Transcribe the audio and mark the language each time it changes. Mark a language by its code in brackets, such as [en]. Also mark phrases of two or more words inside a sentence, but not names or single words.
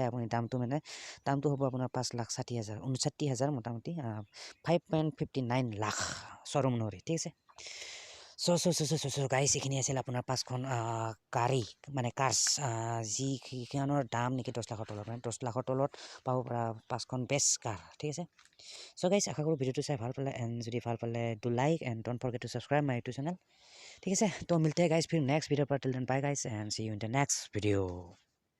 [as] আপুনি দামটো হ'ব আপোনাৰ 5,60,000 59,000 মোটামুটি 5.59 লাখ শ্ব'ৰুম অনুসৰি ঠিক আছে [en] so guys [as] এইখিনি আছিল আপোনাৰ 5খন গাড়ী মানে কাৰ্ছ যিখনৰ দাম নেকি 10 লাখৰ তলত মানে 10 লাখৰ তলত পাব পৰা 5খন [en] best car [as] ঠিক আছে [en] so guys [as] আশা কৰোঁ ভিডিঅ'টো চাই ভাল পালে এণ্ড যদি ভাল পালে [en] do like and don't forget to subscribe my YouTube channel [as] ঠিক আছে [hi] तो मिलते गाइज़ फिर [en] next video' [as] पर [en] till then bye guys and see you in the next video